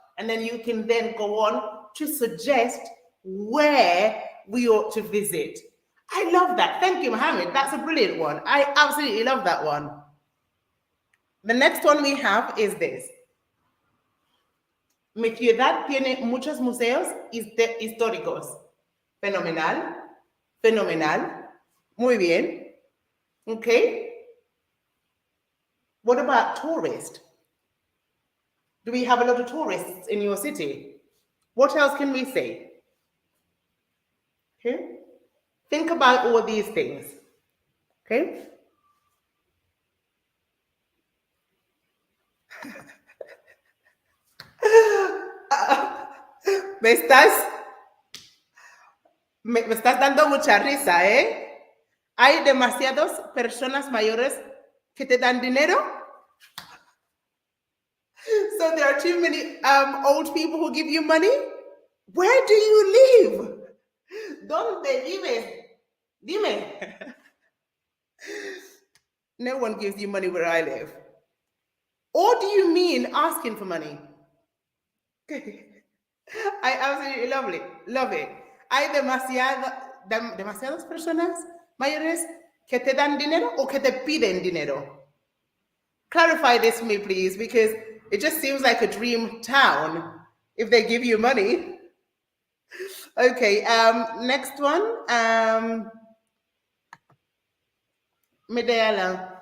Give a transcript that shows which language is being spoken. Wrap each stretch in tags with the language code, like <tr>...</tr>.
<en>And then you can then go on to suggest where we ought to visit. I love that. Thank you, Mohammed. That's a brilliant one. I absolutely love that one. The next one we have is this.</en> <es>Mi ciudad tiene muchos museos históricos. Fenomenal. Fenomenal. Muy bien. Okay.</es> <en>What about tourists? Do we have a lot of tourists in your city? What else can we say? Okay. Think about all these things. Okay.</en> <es>Me estás dando mucha risa, ¿eh? Hay demasiadas personas mayores que te dan dinero.</es> <en>So there are too many old people who give you money. Where do you live?</en> <es>¿Dónde vives? Dime.</es> <en>No one gives you money where I live. Or do you mean asking for money? I absolutely love it.</en> <es>Hay demasiadas personas mayores que te dan dinero o que te piden dinero.</es> <en>Clarify this for me, please, because it just seems like a dream town if they give you money. Okay, next one. Medellin.</en>